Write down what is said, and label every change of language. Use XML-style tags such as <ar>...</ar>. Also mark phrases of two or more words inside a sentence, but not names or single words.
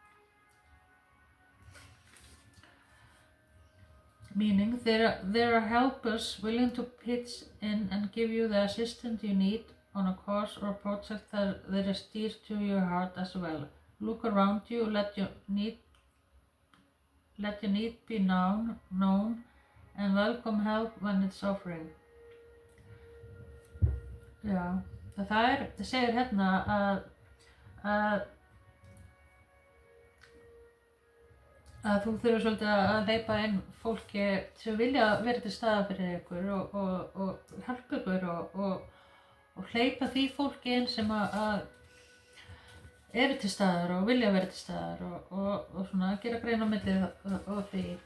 <en>Meaning, there are helpers willing to pitch in and give you the assistance you need on a cause or a project that is dear to your heart as well. Look around you, let your need be known, and welcome help when it's offering.</en> <is>Já. Það segir hérna að þú þurfir svolítið að hleypa inn fólki sem vilja vera til staðar fyrir ykkur og hjálpa ykkur og hleypa því fólki inn sem að eru til staðar og vilja vera til staðar og svona gera grein á milli og því.</is>